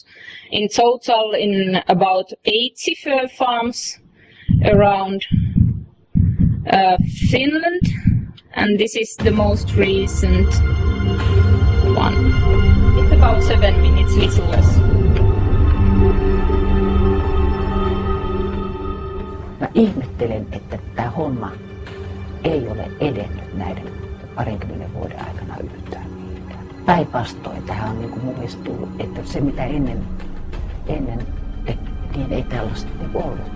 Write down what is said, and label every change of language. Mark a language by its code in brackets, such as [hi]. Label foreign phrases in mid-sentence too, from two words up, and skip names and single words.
[en] In total, in about 80 fur farms around Finland. And this is the most recent one. It's about 7 minutes, little less. [fi] Mä ihmettelen, että tämä homma ei ole edennyt näiden 20 vuoden aikana yhtään mihinkään. Päinvastoin tähän on mun mielestä tullut, että se mitä ennen niin ei tällaista ollut.